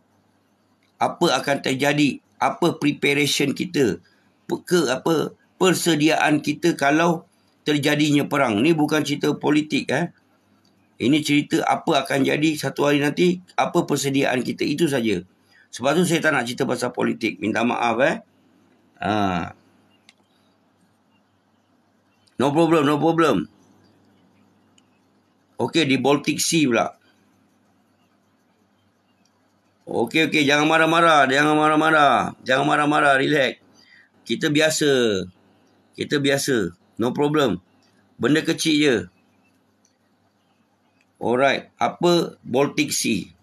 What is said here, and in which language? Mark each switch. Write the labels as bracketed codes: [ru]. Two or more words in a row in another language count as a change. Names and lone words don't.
[ms] Apa akan terjadi, apa preparation kita, persediaan kita kalau terjadinya perang. Ni bukan cerita politik Ini cerita apa akan jadi satu hari nanti, apa persediaan kita, itu saja. Sebab tu saya tak nak cerita pasal politik. Minta maaf [en] No problem, no problem. [ms] Okey, di Baltic Sea pula. Okey, jangan marah-marah. Jangan marah-marah, relax. Kita biasa. [en] No problem. [ms] Benda kecil je. Alright, apa Baltic Sea?